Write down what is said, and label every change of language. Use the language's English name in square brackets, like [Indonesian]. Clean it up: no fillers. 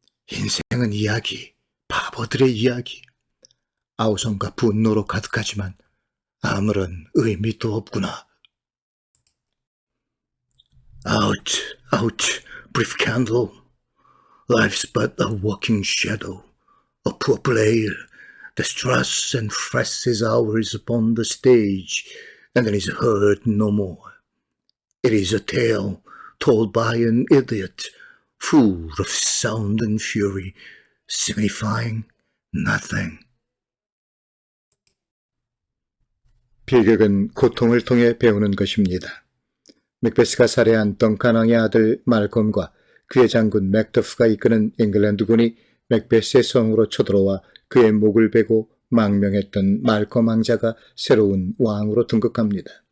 [Korean] 인생은 이야기, 바보들의 이야기. 아우성과 분노로 가득하지만 아무런 의미도 없구나. [English] 아우치, 아우치, 브리프 캔들. Life's but a walking shadow, a poor player that struts and thrusts his hours upon the stage and then is heard no more. It is a tale told by an idiot, full of sound and fury, signifying nothing. [Korean] 비극은 고통을 통해 배우는 것입니다. 맥베스가 살해한 덩칸 왕의 아들 말콤과 그의 장군 맥더프가 이끄는 잉글랜드군이 맥베스의 성으로 쳐들어와 그의 목을 베고 망명했던 말콤 왕자가 새로운 왕으로 등극합니다.